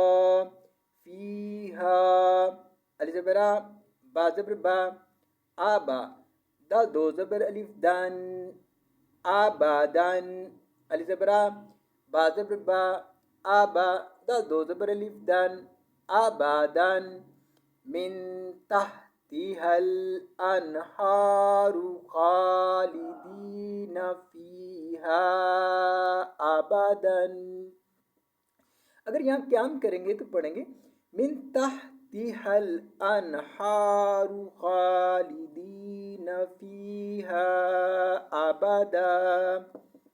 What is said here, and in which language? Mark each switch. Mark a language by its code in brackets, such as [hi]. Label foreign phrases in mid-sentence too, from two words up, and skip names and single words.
[hi] फीहा अलिफ ज़बर आ बा ज़बर बा आबा दाल दो ज़बर अलिफ दान आबादान अलिफ ज़बर आ बा ज़बर बा आबा दाल दो ज़बर अलिफ दान आबादान [ar] من تحتها الأنهار خالدين فيها أبدا. [hi] अगर यहाँ क्याम करेंगे तो पढ़ेंगे [ar] من تحتها الأنهار خالدين فيها أبدا.